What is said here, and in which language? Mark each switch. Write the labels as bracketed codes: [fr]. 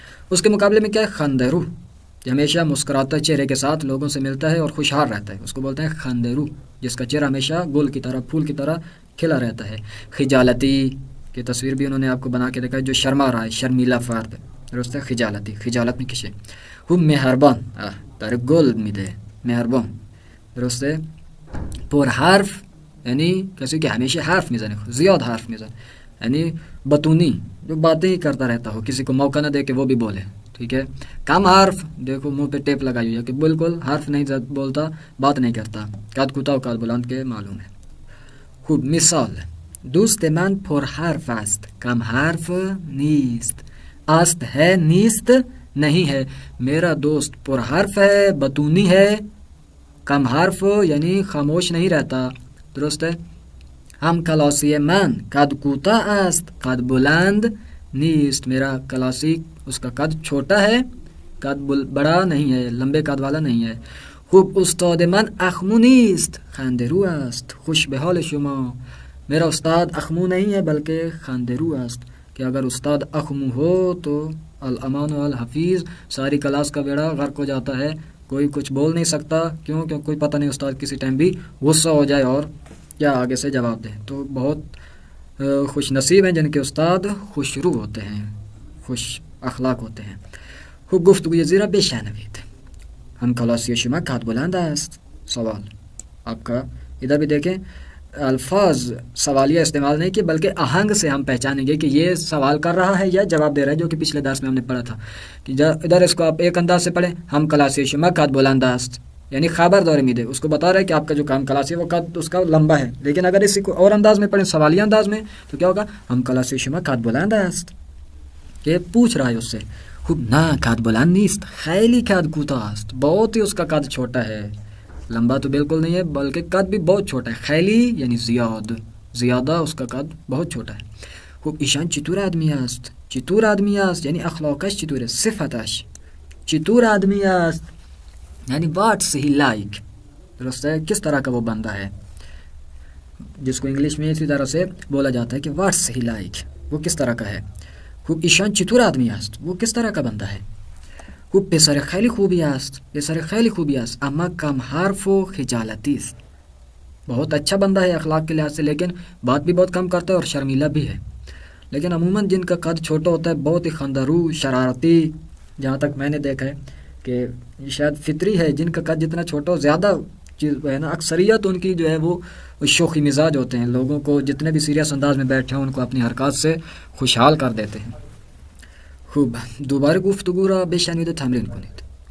[ur] اس کے مقابلے میں کیا ہے؟ خندرو، کہ ہمیشہ مسکراتا چہرے کے ساتھ لوگوں سے ملتا ہے اور خوشحال رہتا ہے، اس کو بولتے ہیں خندرو، جس کا چہرہ ہمیشہ گل کی طرح، پھول کی طرح کھلا رہتا ہے. خجالتی کی تصویر بھی انہوں نے آپ کو بنا کے دیکھا ہے، جو شرما رہا ہے، شرمیلا فرد، درست ہے. خجالتی، خجالت میں کسی. [fa] خوب، مہربان، در گل میده، مهربان، درسته. پر حرف یعنی کسی که همیشه حرف میزنه، [ur] زیاد حرف میزنه، یعنی بتونی، جو باتیں ہی کرتا رہتا ہو، کسی کو موقع نہ دے کہ وہ بھی بولے. ٹھیک ہے. کم حرف، دیکھو منہ پہ ٹیپ لگائی ہوئی ہے کہ بالکل حرف نہیں بولتا، بات نہیں کرتا. [fa] قد کوتاه و قد بلند [ur] کے معلوم ہے. [fa] خوب، مثال. دوست من پر حرف است، کم حرف نیست. [ur] است ہے، نیست نہیں ہے. میرا دوست پر حرف ہے، بتونی ہے، کم حرف یعنی خاموش نہیں رہتا. درست ہے. [fa] ہم کلاسی من قد کوتاه است، قد بلند نیست. [ur] میرا کلاسی، اس کا قد چھوٹا ہے، قد بڑا نہیں ہے، لمبے قد والا نہیں ہے. [fa] خوب، استاد من اخمو نیست، خندرو است. خوش به حال شما. [ur] میرا استاد اخمو نہیں ہے بلکہ [fa] خندرو است. [ur] کہ اگر استاد اخمو ہو تو الامان و الحفیظ، ساری کلاس کا بیڑا غرق ہو جاتا ہے، کوئی کچھ بول نہیں سکتا. کیوں؟ کہ کوئی پتہ نہیں، استاد کسی ٹائم بھی غصہ ہو جائے اور یا آگے سے جواب دے. تو بہت خوش نصیب ہیں جن کے استاد خوش رو ہوتے ہیں، خوش اخلاق ہوتے ہیں. [fa] خوب، گفتگوی زیرا بشنوید. ہم کلاسی شما قد بلند است. [ur] سوال آپ کا ادھر بھی دیکھیں، الفاظ سوالیہ استعمال نہیں کیے بلکہ آہنگ سے ہم پہچانیں گے کہ یہ سوال کر رہا ہے یا جواب دے رہا ہے، جو کہ پچھلے درس میں ہم نے پڑھا تھا. کہ ادھر اس کو آپ ایک انداز سے پڑھیں، [fa] ہم کلاسی شما قد بلند است، [ur] یعنی خبر دور میدے، اس کو بتا رہا ہے کہ آپ کا جو کام کلاسی ہے وہ قد اس کا لمبا ہے. لیکن اگر اسی کو اور انداز میں پڑھیں، سوالیہ انداز میں، تو کیا ہوگا؟ [fa] ہم کلاسی شما قد بلند است، [ur] کہ پوچھ رہا ہے اس سے. [fa] خوب، نا قد بلند نیست، خیلی قد کوتاه است. [ur] بہت ہی اس کا قد چھوٹا ہے، لمبا تو بالکل نہیں ہے بلکہ قد بھی بہت چھوٹا ہے. خیلی یعنی زیادہ اس کا قد بہت چھوٹا ہے. [fa] خوب، ایشان چطور آدمی است. چطور آدمی است یعنی اخلاقش چطوره، صفتش. چطور آدمی است [ur] یعنی [en] what's he like, [ur] درست ہے، کس طرح کا وہ بندہ ہے، جس کو انگلش میں اسی طرح سے بولا جاتا ہے کہ واٹس ہی لائک، وہ کس طرح کا ہے. خوب، ایشان چطور آدمی است، وہ کس طرح کا بندہ ہے. [fa] خوب، پسر خیلی خوبی است، پسر خیلی خوبی است، اما کم حرف و خجالتی است. [ur] بہت اچھا بندہ ہے اخلاق کے لحاظ سے، لیکن بات بھی بہت کم کرتا ہے اور شرمیلا بھی ہے۔ لیکن عموماً جن کا قد چھوٹا ہوتا ہے بہت ہی خندرو، شرارتی، جہاں تک میں نے دیکھا ہے کہ یہ شاید فطری ہے، جن کا قد جتنا چھوٹا ہو زیادہ چیز ہے نا، اکثریت ان کی جو ہے وہ شوخی مزاج ہوتے ہیں، لوگوں کو جتنے بھی سیریس انداز میں بیٹھے ہیں ان کو اپنی حرکات سے خوشحال کر دیتے ہیں۔ خوب، [fa] دوباره گفتگو را بشنوید و تمرین کنید.